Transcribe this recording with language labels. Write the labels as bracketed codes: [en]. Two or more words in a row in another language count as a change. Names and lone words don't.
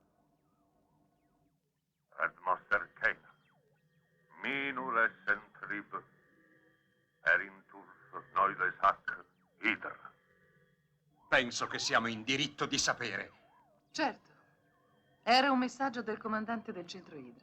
[it] Red moster cena, minur essent rib, erintus noides hac hidra. Penso che siamo in diritto di sapere. Certo. Era un messaggio del comandante del centro Idra.